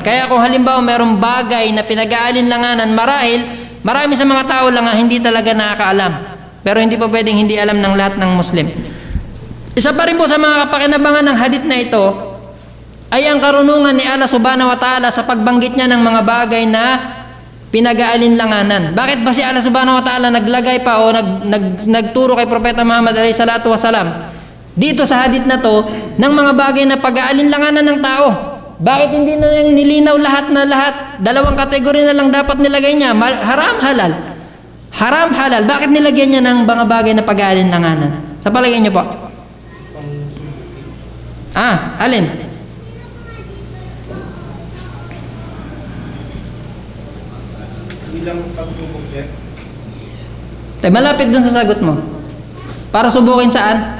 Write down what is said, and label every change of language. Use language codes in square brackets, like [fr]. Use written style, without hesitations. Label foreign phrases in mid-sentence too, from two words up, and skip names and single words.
[tl] Kaya kung halimbawa mayroong bagay na pinag-aalinlanganan, marami sa mga tao lang hindi talaga nakakaalam, pero hindi pa pwedeng hindi alam ng lahat ng Muslim. Isa pa rin po sa mga kapakinabangan ng hadith na ito ay ang karunungan ni Allah [ar] سبحانه وتعالى [tl] sa pagbanggit niya ng mga bagay na pinag-aalinlanganan. Bakit ba si Allah [ar] سبحانه وتعالى [tl] naglagay pa o nagturo kay Propeta Muhammad [ar] عليه الصلاة والسلام [tl] dito sa hadith na to ng mga bagay na pag-aalinlanganan ng tao? Bakit hindi na nilinaw lahat? Dalawang kategory na lang dapat nilagay niya, haram, halal. Haram, halal. Bakit nilagyan niya ng mga bagay na pag-aalinlanganan? Sa palagay niyo po? Alin? Bilang pagtubok, sir. Malapit dun sa sagot mo. Para subukin saan?